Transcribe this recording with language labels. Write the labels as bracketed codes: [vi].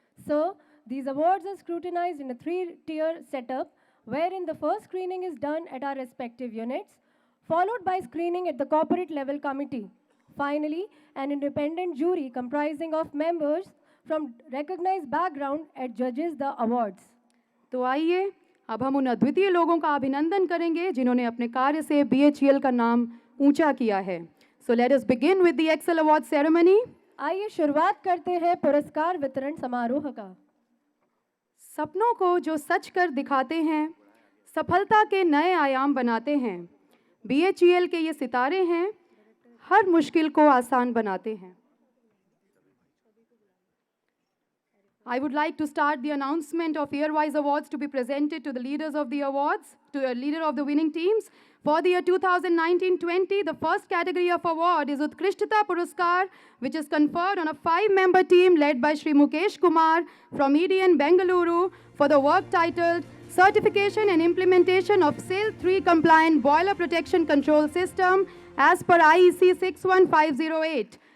[en] So, these awards are scrutinized in a three-tier setup, wherein the first screening is done at our respective units, followed by screening at the corporate level committee. Finally, an independent jury comprising of members from recognized background judges the awards. [hi] तो आइए अब हम उन अद्वितीय लोगों का अभिनंदन करेंगे जिन्होंने अपने कार्य से BHEL का नाम ऊंचा किया है। [en] So let us begin with the Excel Award ceremony. [hi] आइए शुरुआत करते हैं पुरस्कार वितरण समारोह का। सपनों को जो सच कर दिखाते हैं, सफलता के नए आयाम बनाते हैं। BHEL के ये सितारे हैं, हर मुश्किल को आसान बनाते हैं। [en] I would like to start the announcement of year-wise awards to be presented to the leaders of the awards, to the leader of the winning teams. For the year 2019-20, the first category of award is Utkrishtata Puraskar, which is conferred on a 5-member team led by Shri Mukesh Kumar from EDN Bengaluru for the work titled Certification and Implementation of SIL 3 Compliant Boiler Protection Control System as per IEC 61508.